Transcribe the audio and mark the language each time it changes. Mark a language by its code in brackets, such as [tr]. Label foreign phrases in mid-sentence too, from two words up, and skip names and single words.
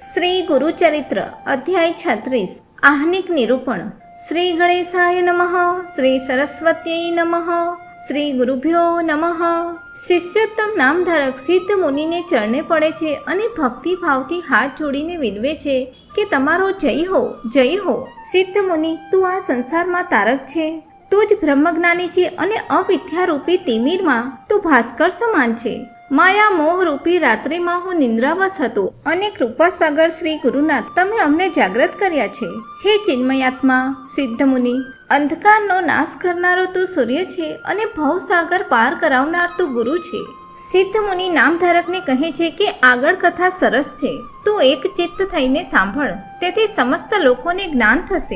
[sa] श्री गुरुचरित्र अध्याय 36 आहनिक निरूपण। श्री गणेशाय नमः। श्री सरस्वत्यै नमः। श्री गुरुभ्यो नमः। [gu] શિષ્યોત્તમ નામધારક સિદ્ધ મુનિને ચરણે પડે છે અને ભક્તિ ભાવથી હાથ જોડીને વિનવે છે કે તમારો જય હો, જય હો, जय हो। સિદ્ધ મુનિ, તું આ સંસારમાં તારક છે, તું જ બ્રહ્મજ્ઞાની છે અને અવિદ્યારૂપી તિમિરમાં તું ભાસ્કર સમાન છે। માયા મોહ રૂપી રાત્રિમાં હું નિંદ્રાવશ હતો અને કૃપાસાગર શ્રી ગુરુનાથ તમે અમને જાગૃત કર્યા છે। હે ચિન્મયાત્મા સિદ્ધ મુનિ, અંધકારનો નાશ કરનારો તું સૂર્ય છે અને ભવસાગર પાર કરાવનાર તું ગુરુ છે। સિદ્ધ મુનિ નામધારકને કહે છે કે આગળ કથા સરસ છે, તું એક ચિત્ત થઈને સાંભળ, તેથી સમસ્ત લોકોને જ્ઞાન થશે।